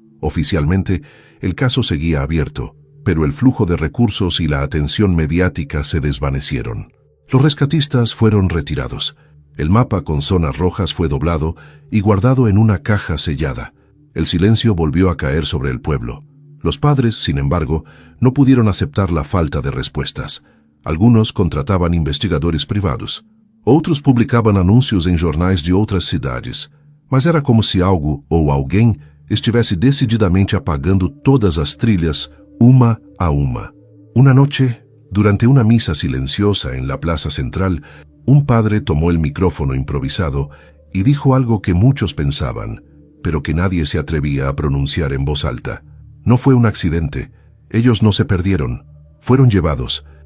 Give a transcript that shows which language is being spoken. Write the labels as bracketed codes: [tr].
[es] Oficialmente, el caso seguía abierto, pero el flujo de recursos y la atención mediática se desvanecieron. Los rescatistas fueron retirados. El mapa con zonas rojas fue doblado y guardado en una caja sellada. El silencio volvió a caer sobre el pueblo. Los padres, sin embargo, no pudieron aceptar la falta de respuestas. Algunos contrataban investigadores privados. [pt] Outros publicaban anúncios em jornais de outras cidades. Mas era como se algo ou alguém estivesse decididamente apagando todas as trilhas, uma a uma. [es] Una noche, durante una misa silenciosa en la plaza central, un padre tomó el micrófono improvisado y dijo algo que muchos pensaban, pero que nadie se atrevía a pronunciar en voz alta. No fue un accidente. Ellos no se perdieron. Fueron llevados.